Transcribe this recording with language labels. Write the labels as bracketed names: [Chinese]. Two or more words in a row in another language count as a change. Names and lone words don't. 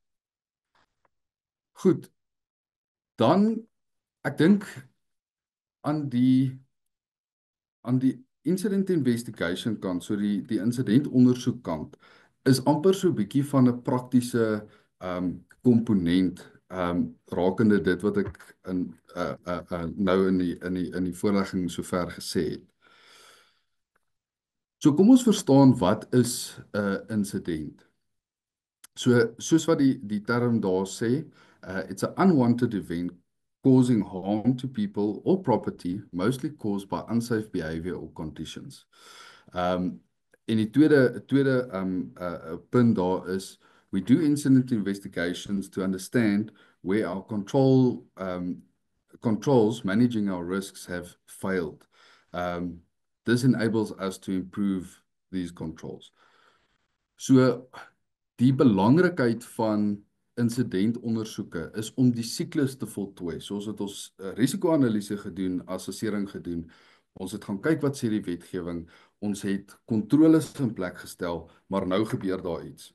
[Afrikaans] Goed, dan ek dink aan die [English] incident investigation [Afrikaans] kant, so die incidentondersoek kant, is amper so 'n bietjie van 'n praktiese komponent rakende dit wat ek nou in die voorlegging sover gesê het. So kom ons verstaan wat is 'n insident. So soos wat die term daar sê, [English] it's an unwanted event causing harm to people or property, mostly caused by unsafe behavior or conditions. [Afrikaans] En die tweede punt daar is, [English] we do incident investigations to understand where our controls managing our risks have failed. This enables us to improve these controls. [Afrikaans] So die belangrikheid van incidentondersoeke is om die siklus te voltooi. Soos het ons risiko-analise gedoen, assessering gedoen. Ons het gaan kyk wat sê die wetgewing. Ons het kontroles in plek gestel, maar nou gebeur daar iets.